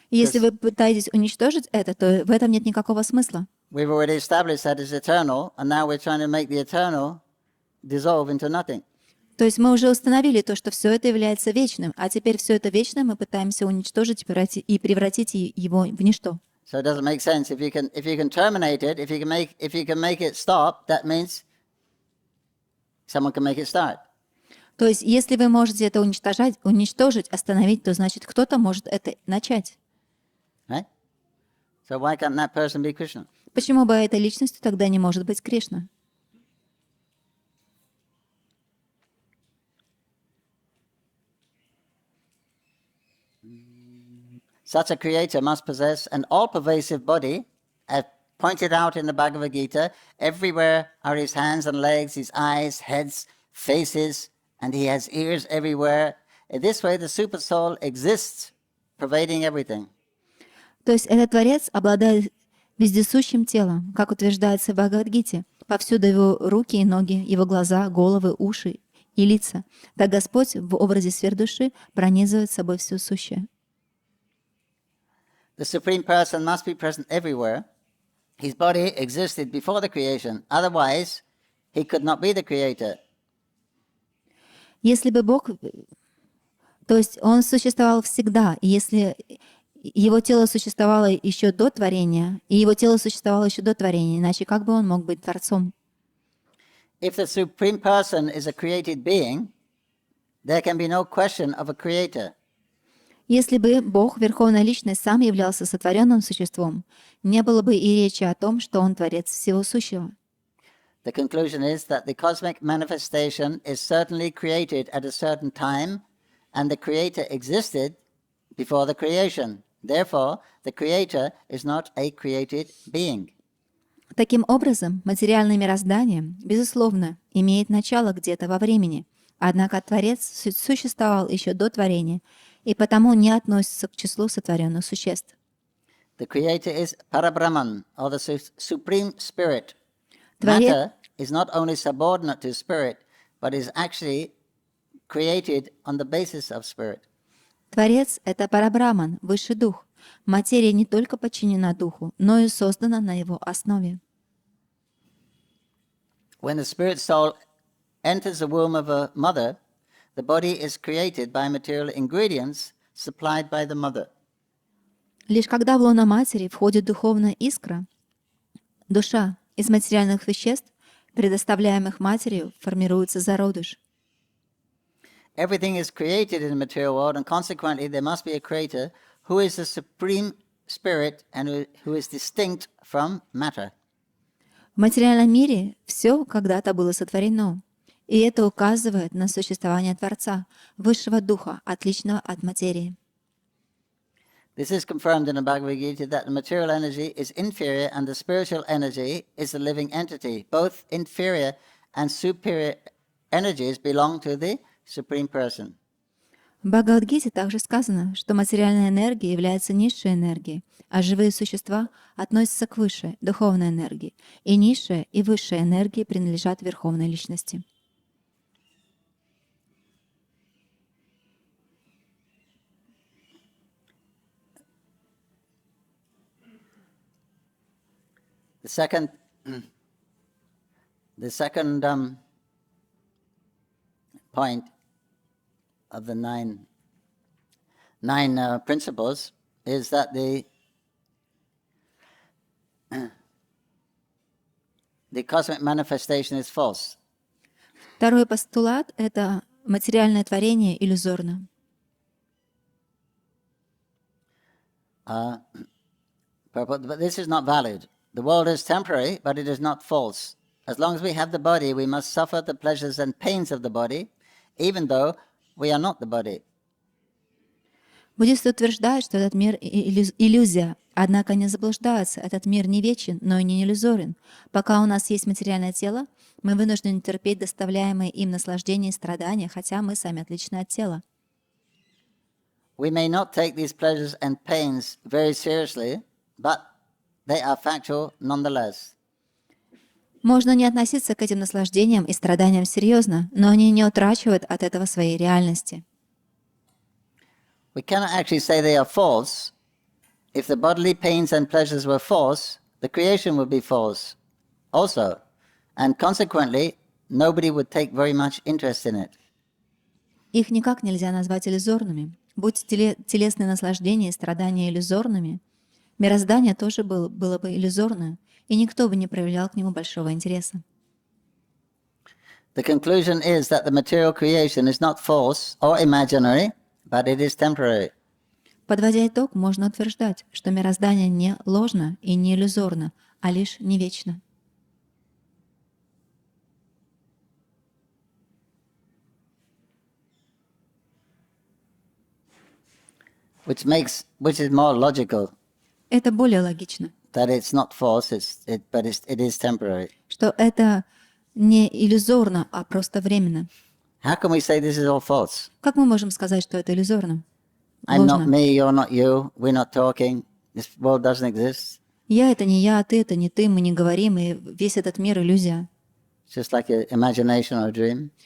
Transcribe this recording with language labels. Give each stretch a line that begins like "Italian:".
Russian: Если вы пытаетесь уничтожить это, то в этом нет никакого смысла.
English: We've already established that it's eternal, and now we're trying to make the eternal dissolve into nothing.
Russian: То есть мы уже установили то, что все это является вечным, а теперь все это вечное мы пытаемся уничтожить и превратить его в ничто.
English: So it doesn't make sense. If you can terminate it, if you can make it stop, that means someone can make it start.
Russian: То есть, если вы можете это уничтожить, остановить, то значит, кто-то может это начать.
English: Right? So why can't that person be Krishna?
Russian: Почему бы этой личностью тогда не может быть Кришна?
English: Such a creator must possess an all-pervasive body, as pointed out in the Bhagavad Gita. Everywhere are his hands and legs, his eyes, heads, faces, and he has ears everywhere. In this way, the super soul exists, pervading everything.
Russian: То есть этот Творец обладает вездесущим телом, как утверждается в Бхагавад-гите. Повсюду его руки и ноги, его глаза, головы, уши и лица. Так Господь в образе сверхдуши пронизывает собой все сущее.
English: The Supreme Person must be present everywhere. His body existed before the creation. Otherwise, he could not be the creator.
Russian: Если бы Бог... То есть Он существовал всегда, и если Его тело существовало еще до творения, и Его тело существовало еще до творения, иначе как бы Он мог быть Творцом?
English: If the Supreme Person is a created being, there can be no question of a creator.
Russian: Если бы Бог, Верховная Личность, сам являлся сотворенным существом, не было бы и речи о том, что Он Творец всего сущего.
English: The conclusion is that the cosmic manifestation is certainly created at a certain time, and the creator existed before the creation. Therefore, the creator is not a created being.
Russian: Таким образом, материальное мироздание, безусловно, имеет начало где-то во времени, однако Творец существовал еще до творения, и потому не относится к числу сотворенных существ.
English: The creator is Parabrahman, or the Supreme Spirit.
Russian: Творец...
English: Matter is not only subordinate to spirit, but is actually created on the basis of spirit.
Russian: Творец — это Парабраман, Высший Дух. Материя не только подчинена Духу, но и создана на его основе.
English: When the spirit soul enters the womb of a mother, the body is created by material ingredients supplied by the mother.
Russian: Лишь когда в лоно матери входит духовная искра, душа из материальных веществ, предоставляемых матерью, формируется зародыш.
English: Everything is created in the material world, and consequently there must be a creator who is the supreme spirit and who is distinct from matter.
Russian: В материальном мире все когда-то было сотворено, и это указывает на существование Творца, Высшего Духа, отличного от материи.
English: This is confirmed in the Bhagavad Gita that the material energy is inferior and the spiritual energy is the living entity. Both inferior and superior energies belong to the Supreme Person.
Russian: В Бхагавад-гите также сказано, что материальная энергия является низшей энергией, а живые существа относятся к высшей, духовной энергии, и низшая и высшая энергии принадлежат Верховной Личности.
English: The second point of the nine principles is that the cosmic manifestation is false.
Russian: Второй постулат — это материальное творение иллюзорно.
English: But this is not valid. The world is temporary, but it is not false. As long as we have the body, we must suffer the pleasures and pains of the body, even though we are not the body.
Russian: Буддисты утверждают, что этот мир — иллюзия, однако не заблуждаются. Этот мир не вечен, но и не иллюзорен. Пока у нас есть материальное тело, мы вынуждены терпеть доставляемые им наслаждения и страдания, хотя мы сами отличны от тела.
English: We may not take these pleasures and pains very seriously, but they are factual nonetheless.
Russian: Можно не относиться к этим наслаждениям и страданиям серьезно, но они не утрачивают от этого своей реальности.
English: We cannot actually say they are false. If the bodily pains and pleasures were false, the creation would be false also, and consequently, nobody would take very much interest in it.
Russian: Их никак нельзя назвать иллюзорными. Будь телесные наслаждения и страдания иллюзорными, мироздание тоже было бы иллюзорное, и никто бы не проявлял к нему большого интереса.
English: The conclusion is that the material creation is not false or imaginary, but it is temporary.
Russian: Подводя итог, можно утверждать, что мироздание не ложно и не иллюзорно, а лишь не вечно.
English: which is more logical.
Russian: Это более логично,
English: That it's not false, but it is temporary.
Russian: что это не иллюзорно, а просто временно.
English: How can we say this is all false?
Russian: Как мы можем сказать, что это иллюзорно?
English: I'm not
Russian: Ложно.
English: me, you're not you, we're not talking, this world doesn't exist.
Russian: Я — это не я, ты — это не ты, мы не говорим, и весь этот мир — иллюзия.
English: It's just like an imagination or a dream.